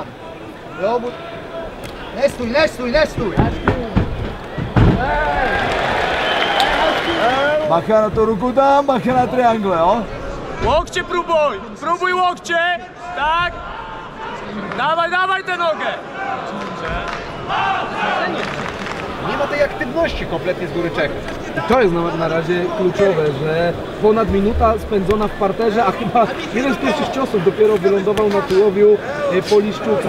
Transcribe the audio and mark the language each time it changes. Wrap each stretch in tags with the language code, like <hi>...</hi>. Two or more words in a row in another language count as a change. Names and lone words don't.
<cs>Jo, nestuj. Bacha na to ruku tam, bacha na triangle, jo?</cs> <pl>Łokcie próbuj łokcie, tak? Dawaj tę nogę! Nie ma tej aktywności kompletnie z góry Czechów. I to jest na razie kluczowe, że ponad minuta spędzona w parterze, a chyba jeden z pierwszych ciosów dopiero wylądował na tułowiu Poliszczuka.</pl>